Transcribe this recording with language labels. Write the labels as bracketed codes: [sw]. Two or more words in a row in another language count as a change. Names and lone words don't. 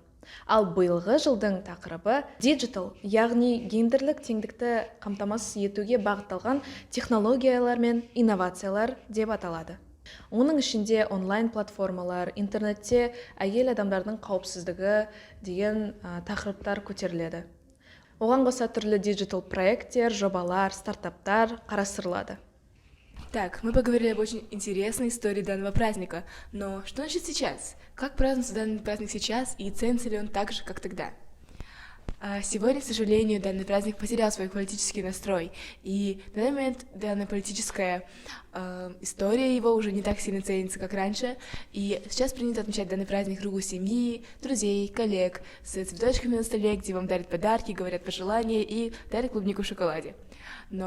[kk] Ал биылғы жылдың тақырыбы digital, яғни гендерлік теңдікті қамтамасыз етуге бағытталған технологиялар мен инновациялар деп аталады. Оның ішінде онлайн платформалар, интернетте әйел адамдардың қауіпсіздігі деген тақырыптар көтеріледі. Оған қоса түрлі диджитал проекттер, жобалар, стартаптар қарастырылады. [ru] Так, мы поговорили об очень интересной истории данного праздника, но что значит сейчас? Как празднуется данный праздник сейчас и ценится ли он так же, как тогда? Сегодня, к сожалению, данный праздник потерял свой политический настрой, и на данный момент данная политическая история его уже не так сильно ценится, как раньше, и сейчас принято отмечать данный праздник в кругу семьи, друзей, коллег, с цветочками на столе, где вам дарят подарки, говорят пожелания и дарят клубнику в шоколаде.